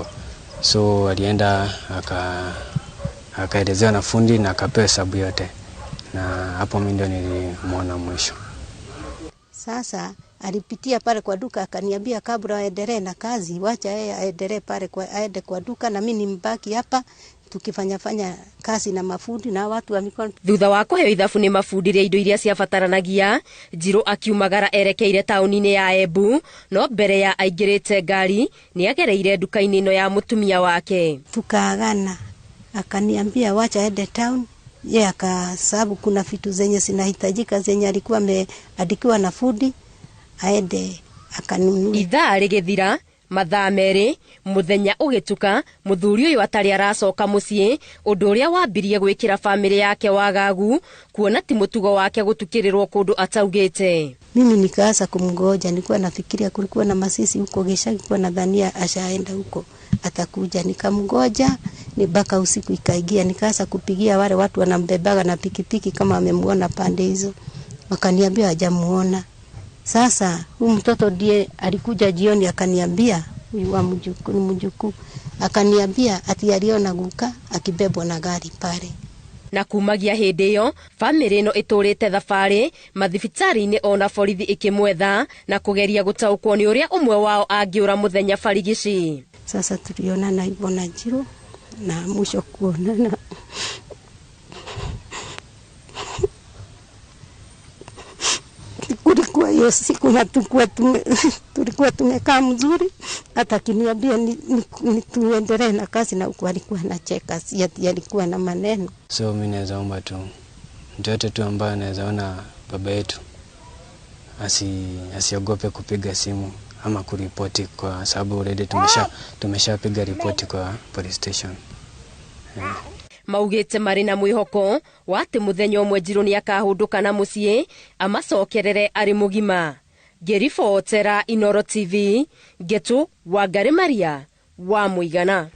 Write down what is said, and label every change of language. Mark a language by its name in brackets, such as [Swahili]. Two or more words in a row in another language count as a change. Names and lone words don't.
[Swahili] So alienda akaelezewa na fundi na akapewa hesabu yote. Na hapo mimi ndio nilimuona mwisho. Sasa alipitia pale kwa duka akaniambia kabla aendelee na kazi, wacha yeye aendelee pale aende kwa duka na mimi nimbaki hapa tukifanya kazi na mafundi na watu wa mikono. [Kikuyu] Thutha wa kũheo ithabu nĩ mafundi rĩa indo iria ciabataranagia, Njiru akiumagara erekeire taũni-inĩ ya Embu, no mbere ya aingĩrĩte ngari nĩ agereire duka-inĩ ĩno ya mũtumia wake. [Swahili] Tukaagana, akaniambia wacha aende town, yeye akasababu kuna vitu zenye zinahitajika zenye alikuwa ameandikiwa na fundi aende akanunua. [Kikuyu] Ithaa rĩgĩthira, mathaa merĩ, mũthenya ũgĩtuka, mũthuri ũyũ atarĩ aracoka mũciĩ, ũndũ ũrĩa wambirie gwĩkĩra famĩlĩ yake wagagu, kuona ti mũtugo wake gũtukĩrĩrwo kũndũ ataugĩte. [Swahili] Mimi nikaanza kumngoja, nilikuwa nafikiria kulikuwa na masisi huko Gishagi, kwa nadhania ashaenda huko atakuja, nikamngoja mpaka usiku ikaingia, nikaanza kupigia wale watu wanambebaga na pikipiki kama amemuona pande hizo, wakaniambia hajamuona. Sasa huyu mtoto ndiye alikuja jioni akaniambia, huyu wa mjukuu akaniambia ati aliona guka akibebwa na gari pale. [Kikuyu] Na kumagia hĩndĩ ĩyo, famĩlĩ ĩno ĩtũrĩte thabarĩ mathibitarĩ-inĩ ona borithi ĩkĩmwetha na kũgeria gũtaũkwo nĩ ũrĩa ũmwe wao angĩũra mũthenya barigici. [Swahili] Sasa tulionana hivyo na Njiru na mwisho kuonana kulikuwa hiyo siku na tulikuwa tumekaa mzuri, hata kiniambia ni tuendelee na kazi, na huko alikuwa anacheka, si alikuwa na maneno. So mimi naweza omba tu mtoto tu ambaye anaweza ona baba yetu asiogope kupiga simu ama kuripoti, kwa sababu already tumeshapiga ripoti kwa [English] police station. [Kikuyu] Maugĩte marĩ na mwĩhoko wa atĩ mũthenya ũmwe Njiru nĩ akahũndũka na mũciĩ amacokerere arĩ mũgima. Ngĩribotera Inooro TV, Ngetu Wangari Maria wa Mũigana.